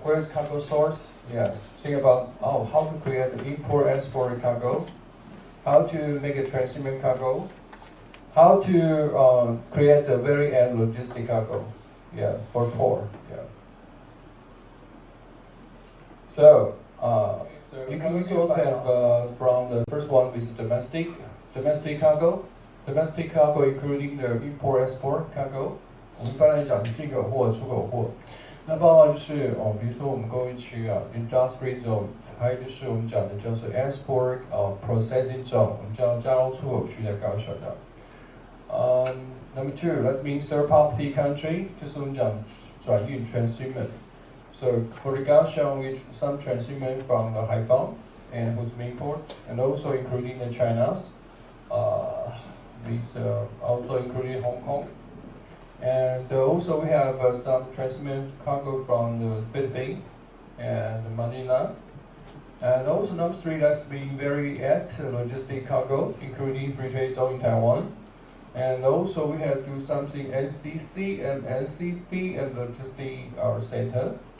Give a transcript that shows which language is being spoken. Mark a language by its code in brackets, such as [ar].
[en] Where is cargo source? Yes. Think about how to create the import export cargo, how to make a transshipment cargo, how to create the very end logistic cargo. Yeah, for port. Yeah. So you can also have from the first one with domestic cargo. Domestic cargo including the import export cargo， [zh] 我们一般来讲是进口货、出口货。那包括就是比如说我们购运区啊 ， [en] industry zone， [zh] 还有就是我们讲的就是 [en] export processing zone， [zh] 我们叫加工出口区在高雄的。 [en] Number two, that means third party country， [zh] 就是我们讲转运 [en] transshipment。 So for the Kaohsiung, with some transshipment from the Haiphong and with import, and also including the China. These also including Hong Kong, and also we have some transshipment cargo from the Philippines and Manila, and also number three, that's being very at logistic cargo, including free trade zone in Taiwan, and also we have to do something NCC and NCP and logistic center.